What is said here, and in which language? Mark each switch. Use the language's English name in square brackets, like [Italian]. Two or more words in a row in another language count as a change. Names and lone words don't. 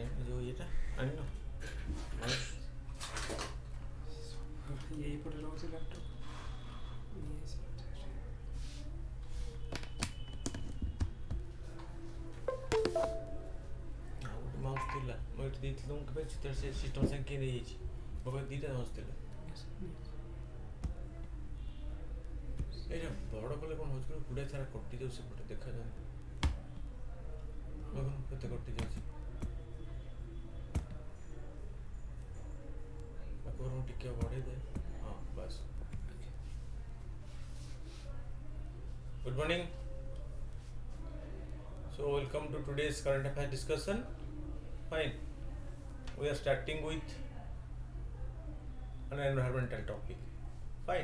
[Hindi] जो ये आनिन यही पड़े [Odia] रहुଛି ଲ୍ୟାପଟପ୍ ଗୋଟେ ମାଉସ୍ ଥିଲା ମୁଁ ଏଠି ଦେଇଥିଲି ତୁମକୁ କେବେ ସେଥିରେ ସେ ସିଷ୍ଟମ୍ ସାଙ୍ଗେ କିଏ ନେଇଯାଇଛି ମୋ ପାଖରେ ଦୁଇଟା ମାଉସ୍ ଥିଲା ଏଇଟା ବଡ଼ କଲେ କ'ଣ ହେଉଛି ଗୁଡ଼ାଏ ସାରା କଟିଯାଉଛି ସେପଟେ ଦେଖାଯାଉନି ଦେଖୁନ କେତେ କଟିଯାଉଛି ତାକୁ ମୁଁ ଟିକେ ବଢ଼େଇ ଦେ ହଁ ବାସ୍ [English] Good morning. So welcome to today's current affairs discussion. Fine. We are starting with an environmental topic. Fine.